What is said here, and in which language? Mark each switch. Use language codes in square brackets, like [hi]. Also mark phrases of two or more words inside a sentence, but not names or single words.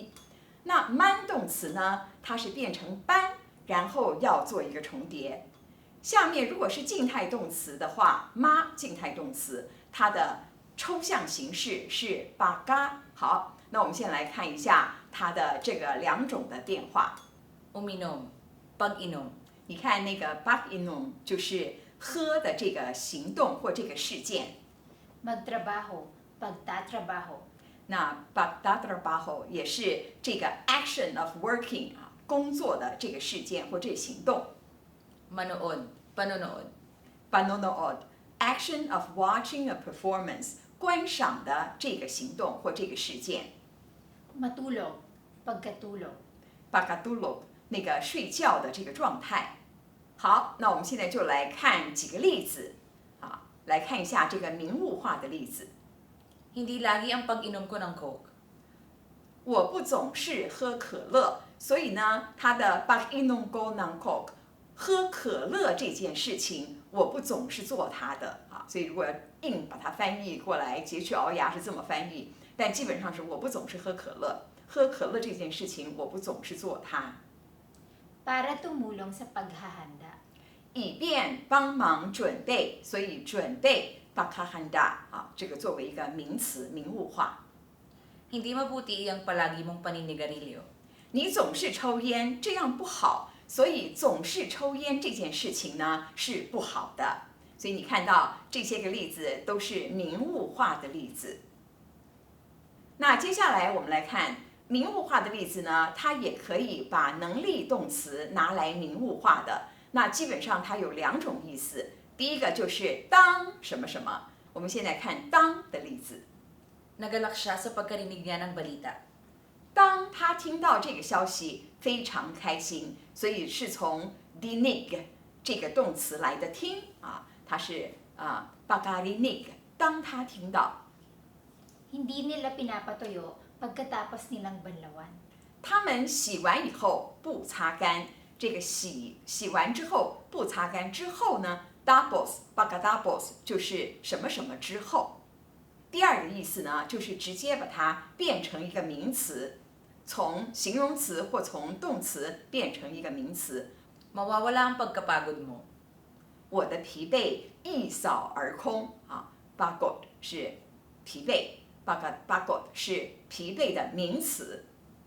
[zh] 那 man 动词呢，它是变成班，然后要做一个重叠。下面如果是静态动词的话， ma 静态动词它的抽象形式是 baga。好，那我们先来看一下它的这个2种的变化。 [tl] Uminom. Pag-inom. [zh] 你看那个 pag-inom 就是喝的这个行动或这个事件。 [tl] Magtrabaho. Pagtatrabaho. [zh] 那 pagtatrabaho 也是这个 [en] action of working [zh] 工作的这个事件或这个行动。 [tl] Manood. Panonood. [zh] Panonood [en] action of watching a performance [zh] 观赏的这个行动或这个事件。 [tl] Matulog. Pagkatulog. [zh] Pagkatulog 那个睡觉的这个状态。好，那我们现在就来看几个例子来看一下这个名物化的例子。 [tl] Hindi lagi ang pag-inom ko ng Coke. [zh] 我不总是喝可乐， 所以呢，它的 [tl] pag-inom ko ng coke [zh] 喝可乐这件事情，我不总是做它的啊。所以如果要硬把它翻译过来，截去熬牙是这么翻译，但基本上是我不总是喝可乐。喝可乐这件事情，我不总是做它。 [tl] Para tumulong sa paghahanda. [zh] 以便帮忙准备，所以准备 paghahanda 啊，这个作为一个名词，名物化。 [tl] Hindi mabuti ang palagi mong paninigarilyo. [zh] 你总是抽烟，这样不好，所以总是抽烟这件事情呢是不好的。所以你看到这些个例子都是名物化的例子。那接下来我们来看名物化的例子呢，它也可以把能力动词拿来名物化的。那基本上它有2种意思，第一个就是当什么什么。我们现在看当的例子。 [tl] Nagalak siya sa pagkarinig niya ng balita. [zh] 当他听到这个消息，非常开心，所以是从 dinig 这个动词来的听啊，它是pagkarinig。当他听到， [tl] Hindi nila pinapatuyo pagkatapos nilang banlawan. [zh] 他们洗完以后不擦干，这个洗完之后不擦干之后呢 ， [tl] tapos pagkatapos [zh] 就是什么什么之后。第二个意思呢，就是直接把它变成一个名词，从形容词或从动词变成一个名词。 [tl] Mawawala ang pagkapagod mo. [zh] 我的疲惫一扫而空啊 ，pagod 是疲惫 ，pagod 是疲惫的名词。